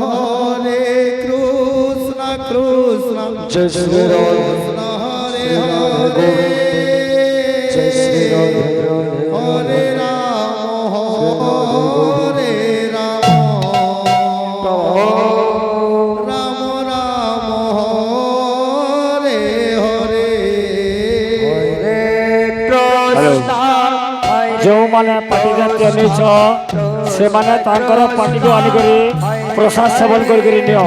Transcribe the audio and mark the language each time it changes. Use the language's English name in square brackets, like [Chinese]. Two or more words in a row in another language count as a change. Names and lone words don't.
[Bangla] কৃষ্ণ জয় শ্রী কৃষ্ণ হরে হরে জয় শ্রী রাধে হরে রাম রাম রাম হরে হরে [Odia] ଯେଉଁମାନେ ପାର୍ଟି ଜାତୀୟ ନେଇଛ ସେମାନେ ତାଙ୍କର ପାର୍ଟିକୁ ଆଣିକରି ପ୍ରସାଦ ସେବନ କରିକରି ନିଅ।